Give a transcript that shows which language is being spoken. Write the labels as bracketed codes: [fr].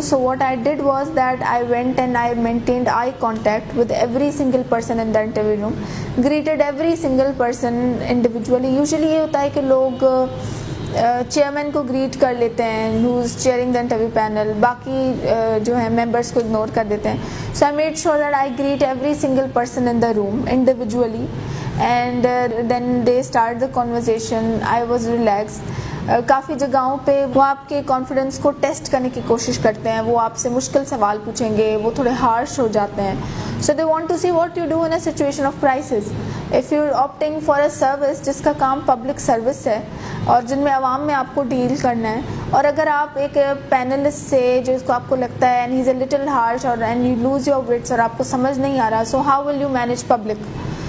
[en] So what I did was that I went and I maintained I contact with every single person in the interview room, greeted every single person individually. [ur] Usually یہ ہوتا ہے کہ لوگ chairman کو great کر لیتے ہیں, [en] who is chairing the interview panel, [ur] باقی جو ہے ممبرس کو اگنور کر دیتے ہیں. [en] So I made sure that I greet every single person in the room individually, and then they start the conversation. I was relaxed. [ur] کافی جگہوں پہ وہ آپ کے کانفیڈنس کو ٹیسٹ کرنے کی کوشش کرتے ہیں, وہ آپ سے مشکل سوال پوچھیں گے, وہ تھوڑے ہارش ہو جاتے ہیں. [en] So they want to see what you do in a situation of crisis. If you opting for a service [ur] جس کا کام پبلک سروس ہے اور جن میں عوام میں آپ کو ڈیل کرنا ہے, اور اگر آپ ایک پینلسٹ سے جو اس کو آپ کو لگتا ہے [en] and he is a little harsh اور and you lose your wits [ur] اور آپ کو سمجھ نہیں آ رہا, [en] So how will you manage public.